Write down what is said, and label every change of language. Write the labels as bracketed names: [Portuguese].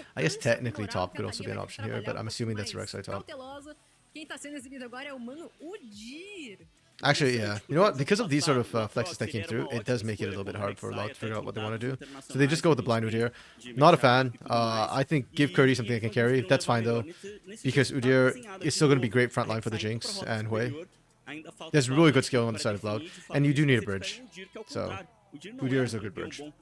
[English] I guess technically top could also be an option here, but I'm assuming that's Rek'Sai top. [Portuguese] Quem tá sendo exibido agora é o mano Udyr. [English] Actually, yeah. You know what? Because of these sort of flexes that came through, it does make it a little bit hard for Loud to figure out what they want to do. So they just go with the blind Udyr. Not a fan. I think give Curdy something they can carry. That's fine though, because Udyr is still going to be great frontline for the Jinx and Hui. There's really good skill on the side of Loud, and you do need a bridge. So Udyr is a good bridge.